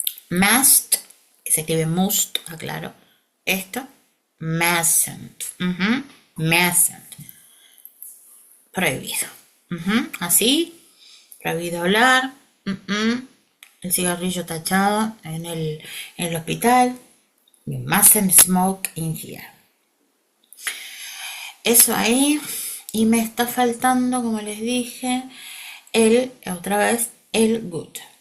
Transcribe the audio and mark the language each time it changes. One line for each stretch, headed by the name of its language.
Spanish: Must, que se escribe must, aclaro. Esto, mustn't. Mustn't. Prohibido. Así, prohibido hablar. El cigarrillo tachado en el hospital.
English: You mustn't smoke in here.
Spanish: Eso ahí. Y me está faltando, como les dije, otra vez, el good.